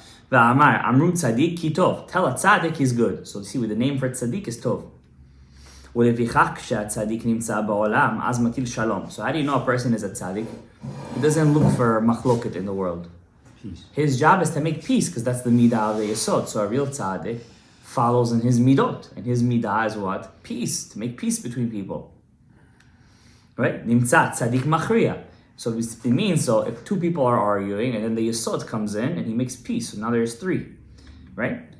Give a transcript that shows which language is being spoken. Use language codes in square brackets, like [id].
[he] V'amar, Amru Tzadik ki Tov. [en] Tell a Tzadik is good. So you see, with the name for Tzadik is Tov. [he] ולפיכך כשהצדיק נמצא בעולם, אז מטיל שלום. [en] So how do you know a person is a tzaddik? He doesn't look for machloket in the world. Peace. His job is to make peace, because that's the midah of the yesod. So a real tzaddik follows in his midot. And his midah is what? Peace, to make peace between people. Right? [he] נמצא tzaddik machriya. [en] So it means, so if two people are arguing, and then the yesod comes in, and he makes peace. So now there's three. Right?